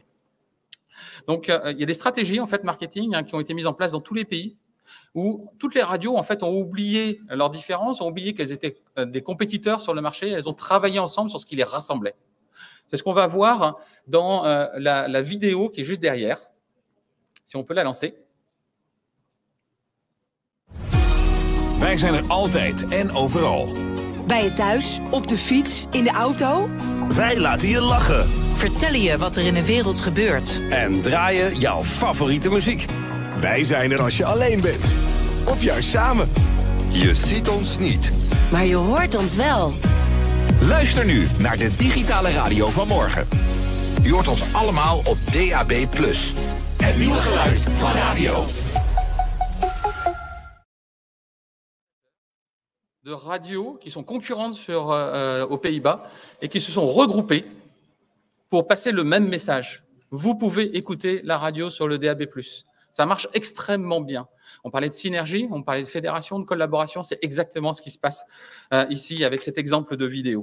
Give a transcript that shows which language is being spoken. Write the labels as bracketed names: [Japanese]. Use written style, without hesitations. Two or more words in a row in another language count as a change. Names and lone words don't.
[French] Donc, il y a des stratégies en fait marketing qui ont été mises en place dans tous les pays où toutes les radios en fait ont oublié leurs différences, ont oublié qu'elles étaient des compétiteurs sur le marché, elles ont travaillé ensemble sur ce qui les rassemblait. C'est ce qu'on va voir dans la vidéo qui est juste derrière, si on peut la lancer. [Dutch] Wij zijn er altijd en overal. Bij je thuis, op de fiets, in de auto. Wij laten je lachen. Vertellen je wat er in de wereld gebeurt. En draaien jouw favoriete muziek. Wij zijn er als je alleen bent. Of juist samen. Je ziet ons niet. Maar je hoort ons wel. Luister nu naar de digitale radio van morgen. Je hoort ons allemaal op DAB+. Het nieuwe geluid van radio. [French] De radios qui sont concurrentes aux Pays-Bas et qui se sont regroupées pour passer le même message. Vous pouvez écouter la radio sur le DAB+. Ça marche extrêmement bien. On parlait de synergie, on parlait de fédération, de collaboration. C'est exactement ce qui se passe ici avec cet exemple de vidéo.